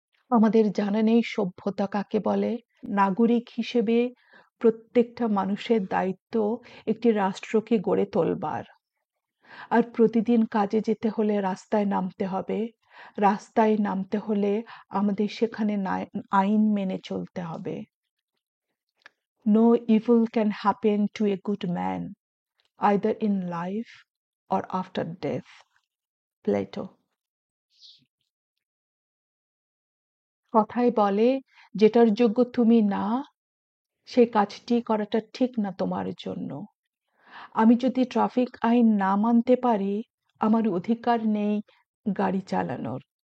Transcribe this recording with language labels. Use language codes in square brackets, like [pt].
[bn] আমাদের জানা নেই সভ্যতা কাকে বলে। নাগরিক হিসেবে প্রত্যেকটা মানুষের দায়িত্ব একটি রাষ্ট্রকে গড়ে তোলবার। আর প্রতিদিন কাজে যেতে হলে রাস্তায় নামতে হবে, রাস্তায় নামতে হলে আমাদের সেখানে আইন মেনে চলতে হবে। [en] No evil can happen to a good man, either in life or after death. Plato. [bn] কথায় বলে, যেটার যোগ্য তুমি না, সেই কাজটি করাটা ঠিক না তোমার জন্য। আমি যদি ট্রাফিক আইন না মানতে পারি, আমার অধিকার নেই গাড়ি চালানোর।